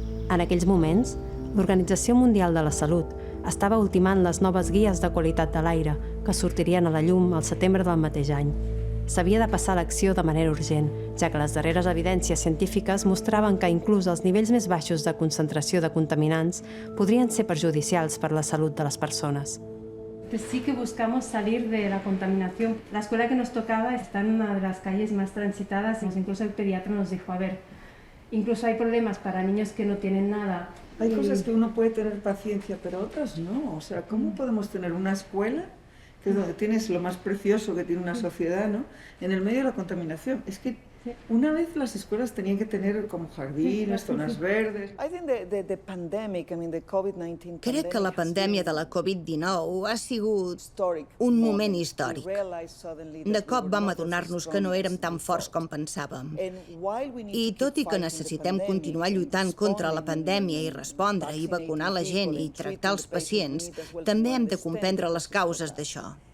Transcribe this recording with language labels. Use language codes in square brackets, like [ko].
[ca] En aquells moments, l'Organització Mundial de la Salut estava ultimant les noves guies de qualitat de l'aire que sortirien a la llum al setembre del mateix any. S'havia de passar a l'acció de manera urgent, ja que les darreres evidències científiques mostraven que inclús els nivells més baixos de concentració de contaminants podrien ser perjudicials per la salut de les persones. [es] Sí que buscamos salir de la contaminación. La escuela que nos tocaba está en una de las calles más transitadas, incluso el pediatra nos dijo, a ver, incluso hay problemas para niños que no tienen nada. Hay cosas que uno puede tener paciencia, pero otras no. O sea, ¿cómo podemos tener una escuela, que es donde tienes lo más precioso que tiene una sociedad, ¿no?, en el medio de la contaminación? Es que una vez las escuelas tenían que tener como jardines, zonas verdes. [ca] Crec que la pandèmia de la Covid-19 ha sigut un moment històric. De cop vam adonar-nos que no érem tan forts com pensàvem. I tot i que necessitem continuar lluitant contra la pandèmia i respondre i vacunar la gent i tractar els pacients, també hem de comprendre les causes d'això.